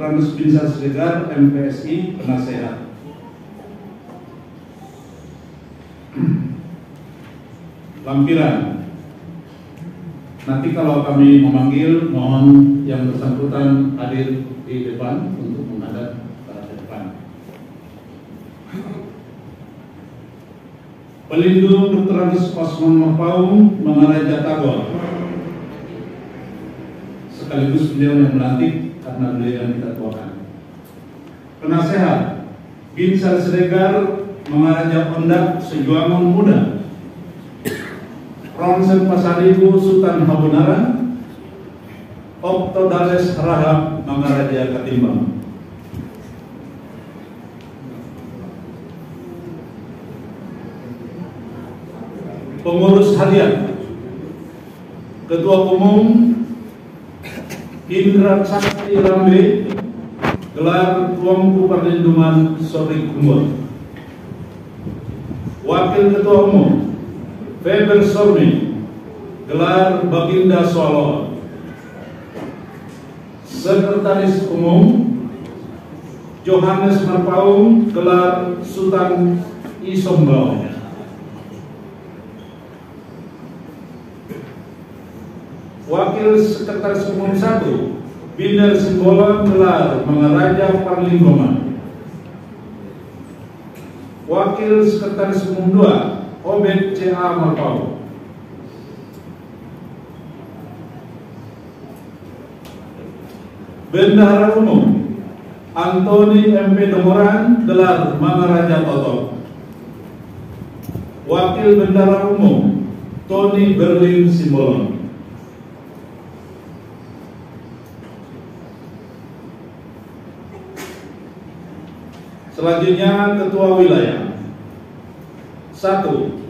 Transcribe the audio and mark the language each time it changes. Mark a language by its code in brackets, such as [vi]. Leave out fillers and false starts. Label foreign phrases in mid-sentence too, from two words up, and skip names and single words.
[id] Angus Binsar Siregar MPSI penasehat. Lampiran Nanti kalau kami memanggil, mohon yang bersangkutan hadir di depan untuk menghadap ke depan. Pelindung Dr. Agus Osman Mapaung Mangaraja Tagor, sekaligus beliau yang melantik karena beliau yang kita tuakan. Penasehat Binsar Siregar Mangaraja Ondak Sejuangon Muda, Ronsen Pasaribu Sultan Habunaran, Okto Dales Rahab Mangaraja Katimbang. Pengurus harian Ketua Umum Indra Sakti Rambe, gelar Tuanku Perlindungan Sori Kumbol. Wakil Ketua Umum Feber Sormi, gelar Baginda Solo. Sekretaris Umum Johannes Marpaung, gelar Sultan Isombau. Wakil Sekretaris Umum 1 Binder Simbolon, gelar Mangaraja Parlinggoman. Wakil Sekretaris Umum 2 Obed C.A. Marpaung. Bendahara Umum Antoni MP Demoran, gelar Mangaraja Toto. Wakil Bendahara Umum Tony Berlin Simbolon. Selanjutnya Ketua Wilayah 1.